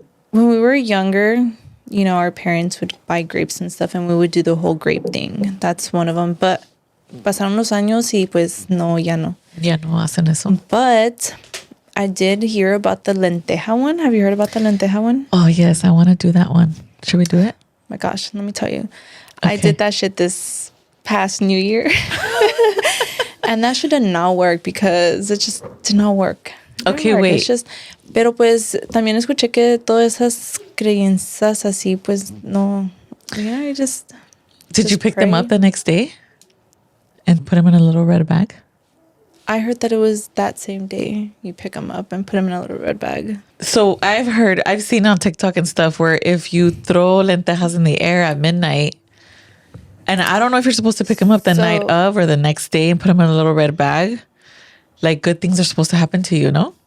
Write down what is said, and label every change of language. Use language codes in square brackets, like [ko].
[en] When we were younger, you know, our parents would buy grapes and stuff and we would do the whole grape thing. That's one of them. [es] But pasaron los años y pues no, ya no. Ya no hacen eso. [en] But I did hear about the lenteja one. Have you heard about the lenteja one? Oh, yes. I want to do that one. Should we do it? My gosh, let me tell you. Okay. I did that shit this past New Year. And that shit did not work because it just did not work. Okay, wait. It's just, [es] pero pues también escuché que todas esas creencias así, pues no, [en] you know, you just. Did you pick them up the next day and put them in a little red bag? I heard that it was that same day you pick them up and put them in a little red bag. So I've seen on TikTok and stuff where if you throw lentejas in the air at midnight, and I don't know if you're supposed to pick them up the night of or the next day and put them in a little red bag, like good things are supposed to happen to you, no?